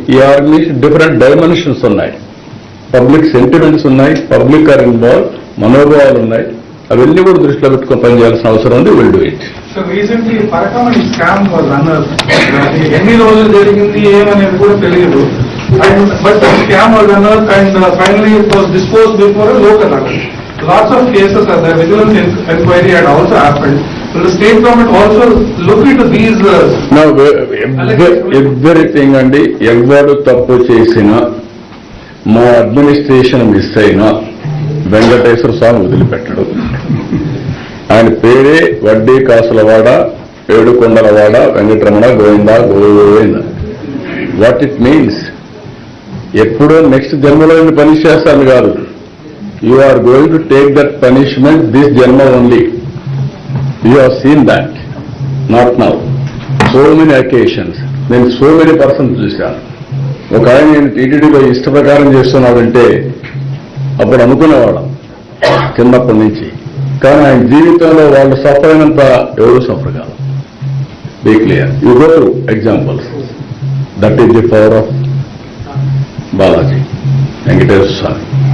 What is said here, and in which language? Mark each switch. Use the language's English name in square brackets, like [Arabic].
[Telugu] ఈ organisation different dimensions ఉన్నాయి, public sentiments ఉన్నాయి, పబ్లిక్ ఆర్ ఇన్వాల్వ్, మనోభావాలు ఉన్నాయి. అవన్నీ కూడా దృష్టిలో పెట్టుకుని పనిచేయాల్సిన అవసరం ఉంది. [English] Will do it. So recently Parakamani scam was అన్నారు. [Telugu] ఎన్ని రోజులు జరిగింది ఏమనేది కూడా తెలియదు. [English] But scam was అన్నారు and finally it was dispose before local అన్నారు. Lots of cases are there. Vigilance inquiry had also happened. Will the state government also look into these? No, everything అండి. [Telugu] ఎవరు తప్పు చేసినా, మా అడ్మినిస్ట్రేషన్ మిస్ అయినా వెంకటేశ్వర స్వామి వదిలిపెట్టడు. ఆయన పేరే వడ్డీ కాసులవాడ, ఏడుకొండలవాడ, Venkataramana, Govinda Govinda. [English] what it means, [Telugu] ఎప్పుడో నెక్స్ట్ జన్మలో పని చేస్తాను కాదు. [English] You are going to take that punishment this Janma only. You have seen that. Not now. So many occasions. [Telugu] నేను [English] so many persons చూశాను. [Telugu] ఒక ఆయన నేను టీటీడీలో ఇష్ట ప్రకారం చేస్తున్నాడంటే అప్పుడు అనుకునేవాళ్ళం చిన్నప్పటి నుంచి. కానీ ఆయన జీవితంలో వాళ్ళు సఫర్ అయినంత ఎవరు సఫర్ కాదు. [English] Be clear. You go through examples. That is the power of Balaji Venkateswara Swamy.